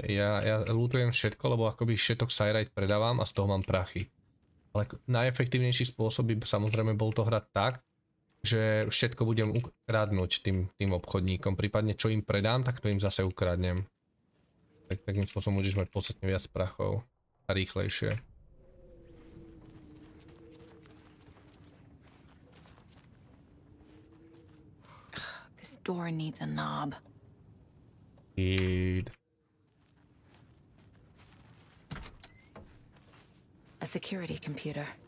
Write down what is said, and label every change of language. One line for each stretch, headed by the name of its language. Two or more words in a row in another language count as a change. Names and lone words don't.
Slovak: Ja lootujem všetko, lebo akoby všetok Cyrite predávam a z toho mám prachy. Ale najefektívnejší spôsob by samozrejme bol to hrať tak, že všetko budem ukradnúť tým obchodníkom. Prípadne čo im predám, tak to im zase ukradnem. Takým spôsobom budeš mať podstatne viac prachov a rýchlejšie.
English: This door needs a knob. A security computer.